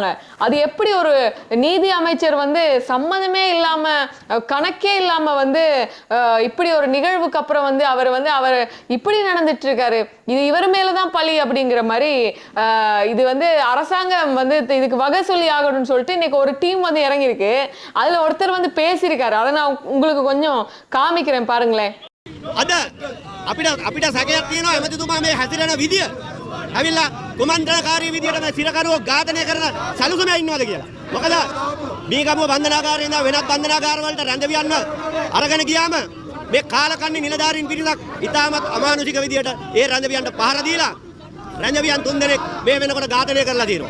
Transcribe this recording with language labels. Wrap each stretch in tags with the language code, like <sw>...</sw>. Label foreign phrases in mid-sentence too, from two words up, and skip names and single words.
<ta>அது எப்படி ஒரு நீதி அமைச்சர் வந்து சம்மதமே இல்லாம, கணக்கே இல்லாம வந்து இப்படி ஒரு நிகழ்வுக்கு அப்புறம் வந்து அவர் இப்படி நடந்துட்டு இருக்காரு, இது இவர் மேலதான் பழி அப்படிங்கிற மாதிரி, இது வந்து அரசாங்கம் வந்து இதுக்கு வகை சொல்லி ஆகணும்னு சொல்லிட்டு இன்னைக்கு ஒரு டீம் வந்து இறங்கியிருக்கு. அதுல ஒருத்தர் வந்து பேசியிருக்காரு. அதை நான் உங்களுக்கு கொஞ்சம் காமிக்கிறேன், பாருங்களேன்.</ta> <si>අපිට සැකයක් තියෙනවා එමෙතුමා මේ හැසිරෙන විදිය ඇවිල්ලා කුමන්ත්‍රණකාරී විදියට මේ සිරකරුවෝ ඝාතනය කරන සැලසුම ඉන්නවද කියලා. මොකද බීගමුව බන්ධනාගාරයේ ඉඳලා වෙනත් බන්ධනාගාර වලට රැඳවියන්න අරගෙන ගියාම මේ කාලකන්ණි නිලධාරීන් පිරිසක් ඉතාමත් අමානුෂික විදියට ඒ රැඳවියන්ට පහර දීලා රැඳවියන් 3 දෙනෙක් මේ වෙනකොට ඝාතනය කරලා තියෙනවා.</si>